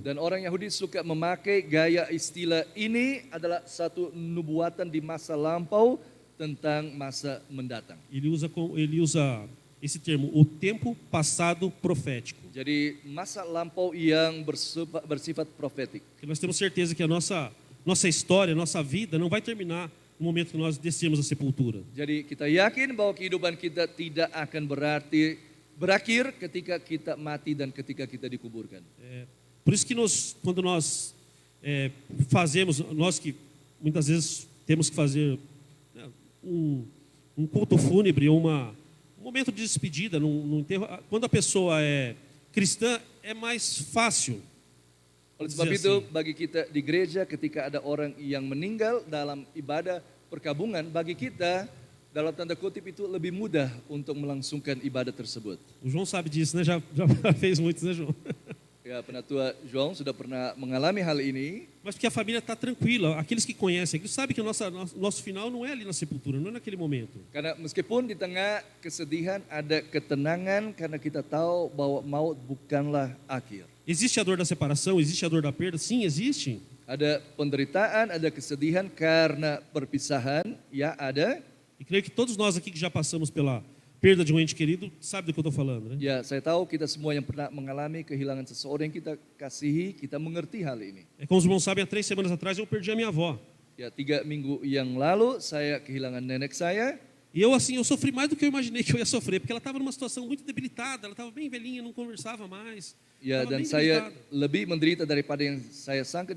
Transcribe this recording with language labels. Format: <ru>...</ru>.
<id>Dan orang Yahudi suka memakai gaya istilah ini adalah satu nubuatan di masa lampau tentang masa mendatang.</id> <pt>Ele usa esse termo, o tempo passado profético.</pt> <id>Jadi masa lampau yang bersifat profetik.</id> <pt>Porque nós temos certeza que a nossa história, a nossa vida não vai terminar no momento que nós descemos a sepultura.</pt> <id>Jadi kita yakin bahwa kehidupan kita tidak akan berakhir ketika kita mati dan ketika kita dikuburkan.</id> <pt>Por isso que quando nós fazemos, nós que muitas vezes temos que fazer um culto fúnebre, um momento de despedida, num enterro, quando a pessoa é cristã, é mais fácil.</pt> <id>Oleh sebab itu, bagi kita di gereja ketika ada orang yang meninggal dalam ibadah perkabungan, bagi kita dalam tanda kutip itu lebih mudah untuk melangsungkan ibadah tersebut.</id> <pt>O João sabe disso, né? Já fez muitos, né, João?</pt> <id>Ya, penatua João sudah pernah mengalami hal ini.</id> <pt>Mas porque a família está tranquila, aqueles que conhecem, eles sabem que o nosso final não é ali na sepultura, não é naquele momento.</pt> <id>Karena meskipun di tengah kesedihan ada ketenangan karena kita tahu bahwa maut bukanlah akhir.</id> <pt>Existe a dor da separação, existe a dor da perda? Sim, existe.</pt> <id>Ada penderitaan, ada kesedihan karena perpisahan, ya ada.</id> <pt>E creio que todos nós aqui que já passamos pela perda de um ente querido, sabe do que eu estou falando, né?</pt> <id>Ya, saya tahu kita semua yang pernah mengalami kehilangan seseorang yang kita kasihi, kita mengerti hal ini.</id> <pt>Como os irmãos sabem, há 3 semanas atrás eu perdi a minha avó.</pt> <id>Ya, 3 minggu yang lalu saya kehilangan nenek saya.</id> <pt>E eu sofri mais do que eu imaginei que eu ia sofrer, porque ela estava numa situação muito debilitada, ela estava bem velhinha, não conversava mais.</pt> <id>Ya, dan saya lebih menderita daripada yang saya sangka.</id>